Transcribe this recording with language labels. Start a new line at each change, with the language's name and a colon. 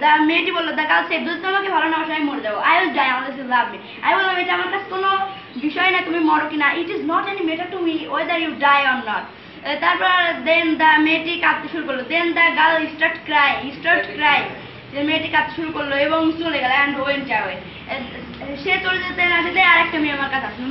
Bangla: মেয়েটি বললো,
English: the girl said,
Bangla: যদি তোমাকে ভালো না বাসা আমি মরে যাবো,
English: I will die unless you love me.
Bangla: আমি বললাম, এটা আমার কাছে কোনো বিষয় না তুমি মরো কিনা,
English: it is not any matter to me whether you die or not. তারপর then the
Bangla: মেয়েটি কাঁদতে শুরু করলো।
English: Then the girl start crying.
Bangla: মেয়েটি কাঁদতে শুরু করলো এবং চলে গেল
English: and went away.
Bangla: সে চলে যেতে না যেতে আরেকটা মেয়ে আমার কাছে আসলো।